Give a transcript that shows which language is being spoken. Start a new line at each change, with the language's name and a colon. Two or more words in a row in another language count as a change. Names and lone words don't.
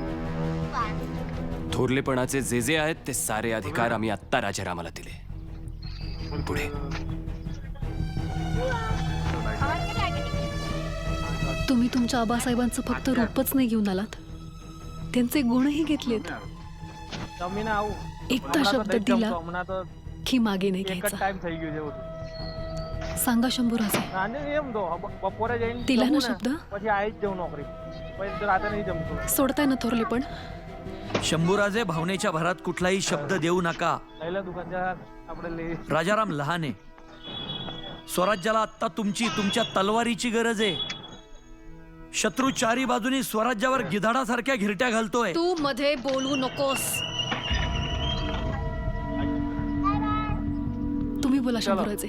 Marathi: थोरलेपणाचे जे जे आहेत ते सारे अधिकार आम्ही आत्ता राजारामाला दिले. पुढे तुम्ही तुमच्या आबासाहेबांचं फक्त रूपच नाही घेऊन आलात, त्यांचे गुणही घेतलेत.
Gujarati: જમીને આવું
Marathi: एकदा शब्द दिला
Gujarati: હમણાં તો
Marathi: की मागे नाही
Gujarati: એક જ
Marathi: घ्यायचा.
Gujarati: ટાઈમ થઈ ગયું છે બધું.
Marathi: सांगा शंभूराजे,
Gujarati: અને એમ તો બપોરે જઈને
Marathi: दिला ना
Gujarati: જમું ને,
Marathi: शब्द?
Gujarati: પછી આવી જ જવું नोकरी. પછી તો રાતે નહીં જમતો.
Marathi: सोडताय ना थोरले पण? शंभूराजे, भावनेच्या भरात कुठलाही शब्द देऊ नका.
Gujarati: લઈ લે દુકાનદાર, આપણે લઈ.
Marathi: राजाराम लहान आहे. स्वराज्याला आत्ता तुमच्या तलवारीची गरज आहे. शत्रू चारी बाजूनी स्वराज्यावर गिधाडासारख्या घिरट्या घालतोय. तू मध्ये बोलू नकोस. तुम्ही बोला शंभूराजे.